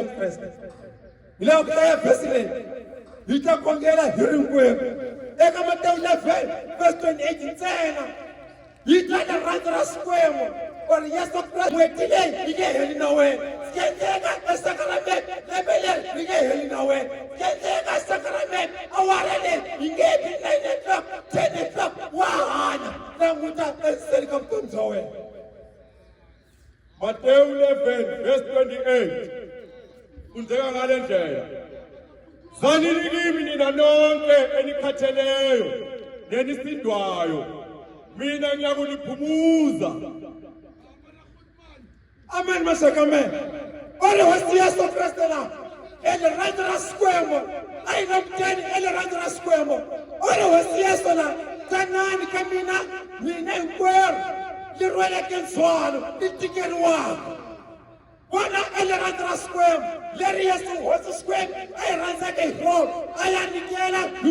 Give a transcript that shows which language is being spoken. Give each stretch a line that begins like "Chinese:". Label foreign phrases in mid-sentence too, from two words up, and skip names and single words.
Tsonga: Kriste hi laha ku hlaya vhesi leyi hi ta khongela hi rinkwerhu eka Matewu 11 verse 28 ntsena hi ta rirhandzu ra Xikwembu or Yesu Kriste n'hweti leyi yi nge heli na wena swi endleka esakramento lembe leri ri nge heli na wena swi endleka esakramento awara leyi yi nge heti 9 o'clock 10 o'clock wa hanya languta endzeni ka vutomi bya wena
Zulu: Matewu 11 verse 28 kunzeka ngale ndlela zalini kimi nina nonke enikhatheleyo nenisindwayo mina ngiyakuniphumuza
Tsonga: Amen masakame ore hosi Yesu Kriste la elirhandzu ra Xikwembu a hi nga muteni elirhandzu ra Xikwembu ore hosi Yesu la tanani ka mina hinkwerhu li rweleke ndzhwalo li tikeriwaka vona elirhandzu ra Xikwembu leri Yesu hosi Xikwembu a hi rhandzaka hi rona a ya nyikela hi